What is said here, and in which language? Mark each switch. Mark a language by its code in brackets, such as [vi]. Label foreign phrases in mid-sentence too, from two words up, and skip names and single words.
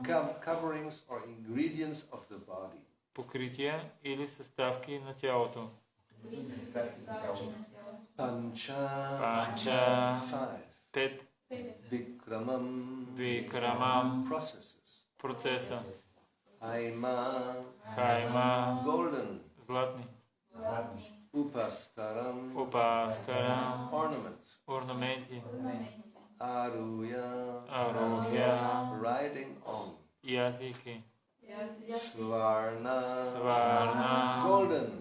[en] coverings or ingredients of the body. [bg] покрития или съставки на тялото. [en] Pancha, 5. Vikramam, processes. [bg] Процеса. [en] Haima, golden. [bg] Златни. [en] Upaskaram, [bg] Опаскарам, [en] ornaments. [bg] орнаменти. [en] Arujya, riding on. [bg] Язики. [en] Svarna, golden.